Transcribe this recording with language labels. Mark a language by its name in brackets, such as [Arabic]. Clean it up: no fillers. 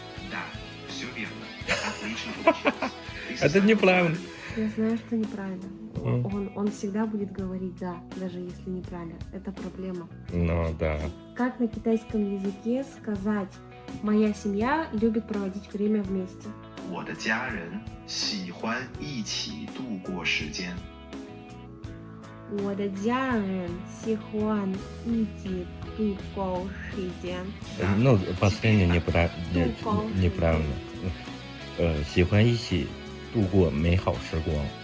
[Russian] Да, все верно. Отлично получилось. Ты Это составила неправильно. Я знаю, что неправильно. Он всегда будет говорить «да», даже если неправильно. Это проблема. Ну да. Как на китайском языке сказать «моя семья любит проводить время вместе»? [Chinese] 我的家人喜欢一起度过时间。我的家人喜欢一起度过时间。 [Russian] Ну, последнее неправильно. [Chinese] 喜欢一起度过美好时光。